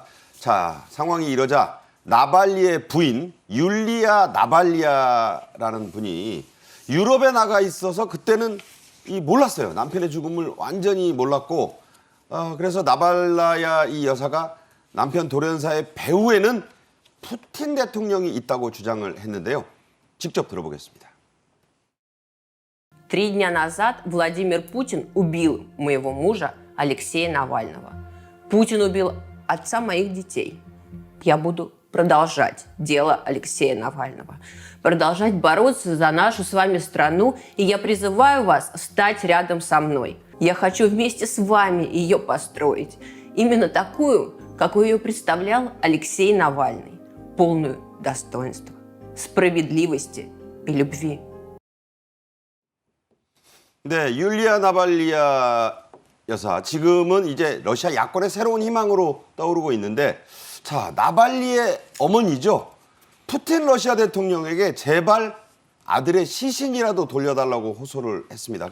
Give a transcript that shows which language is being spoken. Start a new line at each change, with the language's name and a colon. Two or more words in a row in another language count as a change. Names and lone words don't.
Korean: 자, 상황이 이러자 나발리의 부인 율리아 나발리아라는 분이 유럽에 나가 있어서 그때는 몰랐어요. 남편의 죽음을 완전히 몰랐고 그래서 나발라야 이 여사가 남편 돌연사의 배후에는 푸틴 대통령이 있다고 주장을 했는데요. 직접 들어보겠습니다.
Russian: 3 дня назад Владимир Путин убил моего мужа Алексея Навального. Путин убил отца моих детей. Я буду продолжать дело Алексея Навального, продолжать бороться за нашу с вами страну, и я призываю вас стать рядом со мной. Я хочу вместе с вами ее построить, именно такую, какой ее представлял Алексей Навальный, полную достоинства, справедливости и любви.
Korean: 네, 율리아 나발리아 여사 지금은 이제 러시아 야권의 새로운 희망으로 떠오르고 있는데 자, 나발리의 어머니죠. 푸틴 러시아 대통령에게 제발 아들의 시신이라도 돌려달라고 호소를 했습니다.